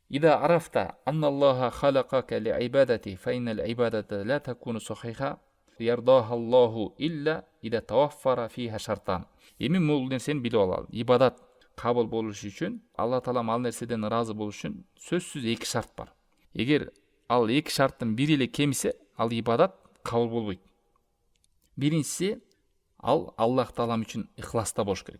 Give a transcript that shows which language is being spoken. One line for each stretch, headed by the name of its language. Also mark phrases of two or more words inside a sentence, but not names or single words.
Arabic: إذا عرفت أن الله خلقك لعبادته فإن العبادة لا تكون صحيحة يرضاها الله إلا إذا توفر فيها شرطان.
Kyrgyz: Эми бул нерсени билип алалы. Ибадат кабыл болуш үчүн, Алла Таалам ал нерседен ыраазы болуш үчүн сөзсүз эки шарт бар. Эгер ал эки шарттын бири эле кемисе, ал ибадат кабыл болбойт. Биринчиси, ал Аллах Таалам үчүн ихласта болуш керек.